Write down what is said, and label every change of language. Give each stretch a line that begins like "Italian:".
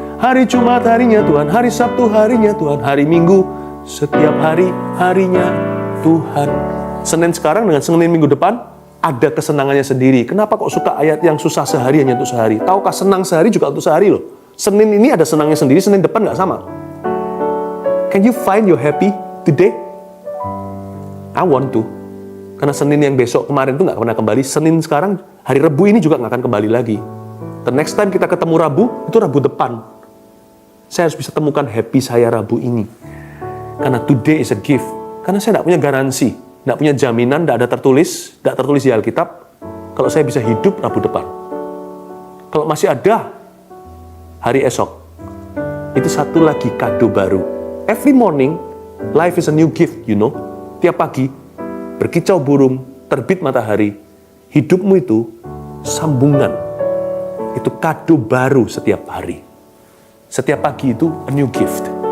Indonesian: Hari Jumat harinya Tuhan. Hari Sabtu harinya Tuhan. Hari Minggu, setiap hari harinya Tuhan. Senin sekarang dengan Senin minggu depan ada kesenangannya sendiri. Kenapa kok suka ayat yang susah sehari hanya untuk sehari? Tahukah senang sehari juga untuk sehari loh. Senin ini ada senangnya sendiri, Senin depan nggak sama.
English: Can you find your happy today? I want to.
Indonesian: Karena Senin yang besok kemarin itu nggak pernah kembali. Senin sekarang, hari Rabu ini juga nggak akan kembali lagi.
English: The next time
Indonesian: kita ketemu Rabu, itu Rabu depan. Saya harus bisa temukan happy saya Rabu ini. Karena
English: today is a gift.
Indonesian: Karena saya nggak punya garansi, nggak punya jaminan, nggak tertulis di Alkitab, kalau saya bisa hidup Rabu depan. Kalau masih ada hari esok, itu satu lagi kado baru.
English: Every morning, life is a new gift, you know.
Indonesian: Tiap pagi, berkicau burung, terbit matahari, hidupmu itu sambungan. Itu kado baru setiap hari. Setiap pagi itu
English: a new gift.